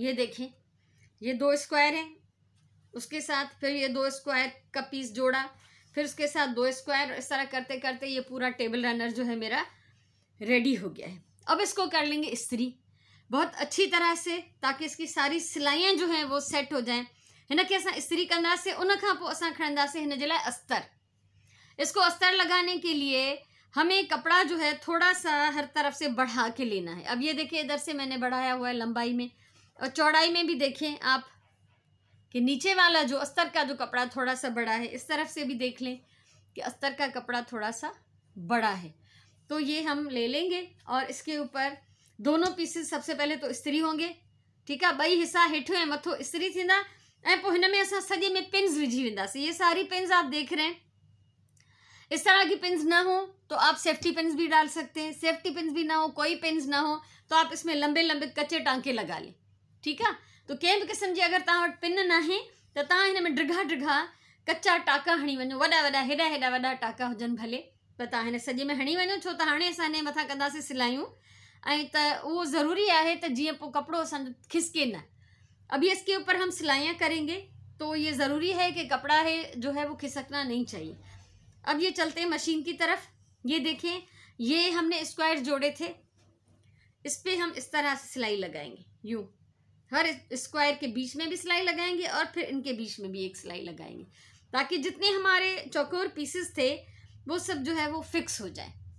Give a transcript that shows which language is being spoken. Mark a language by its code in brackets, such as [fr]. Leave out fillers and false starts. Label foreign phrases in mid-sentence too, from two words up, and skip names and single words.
[hi] ये देखें, ये 2 स्क्वायर है, उसके साथ फिर ये 2 स्क्वायर का पीस जोड़ा, फिर उसके साथ 2 स्क्वायर। इस तरह करते करते ये पूरा [en] table runner [hi] जो है मेरा रेडी हो गया है। अब इसको कर लेंगे इस्त्री बहुत अच्छी तरह से, ताकि इसकी सारी सिलाइयाँ जो हैं वो सेट हो जाएं। [sd] हिन खे असां इस्त्री कंदासीं, उन खां पोइ असां खणंदासीं हिन जे लाइ अस्तर। [hi] इसको अस्तर लगाने के लिए हमें कपड़ा जो है थोड़ा सा हर तरफ से बढ़ा के लेना है। अब ये देखिए, इधर से मैंने बढ़ाया हुआ है लंबाई में, और चौड़ाई में भी देखें आप कि नीचे वाला जो अस्तर का जो कपड़ा थोड़ा सा बड़ा है। इस तरफ से भी देख लें कि अस्तर का कपड़ा थोड़ा सा बड़ा है। तो ये हम ले लेंगे और इसके ऊपर दोनों पीसेस सबसे पहले तो इस्त्री होंगे। ठीक है, [sd] 2 हिस्सा हेठो ऐं मथो इस्त्री थींदा, ऐं पोइ हिन में असां सॼे में पिन्स विझी वेंदासीं। [hi] ये सारी पिन्स आप देख रहे हैं। इस तरह की पिन्स ना हो तो आप [en] safety pins [hi] भी डाल सकते हैं। [en] safety pins [hi] भी ना हो, कोई पिन्स ना हो, तो आप इसमें लंबे लंबे कच्चे टांके लगा लें। ठीक है, [sd] तो कंहिं बि क़िस्म जी अगर तव्हां वटि पिन न आहे त तव्हां हिन में ड्रिघा ड्रिघा कच्चा टाका हणी वञो। वॾा वॾा हेॾा हेॾा वॾा टाका हुजनि भले, पर तव्हां हिन सॼे में हणी वञो। छो त हाणे असां हिन मथां कंदासीं सिलायूं, ऐं त उहो ज़रूरी आहे त जीअं पोइ कपिड़ो असांजो खिसके न। [hi] अब ये इसके ऊपर हम सिलाइयाँ करेंगे, तो ये ज़रूरी है कि कपड़ा है जो है वो खिसकना नहीं चाहिए। अब ये चलते हैं मशीन की तरफ। ये देखें, ये हमने स्क्वायर जोड़े थे, इस पर हम इस तरह से सिलाई लगाएंगे। यूँ हर स्क्वायर के बीच में भी सिलाई लगाएंगे और फिर इनके बीच में भी एक सिलाई लगाएंगे, ताकि जितने हमारे चौकोर पीसेस थे वो सब जो है वो फिक्स हो जाए।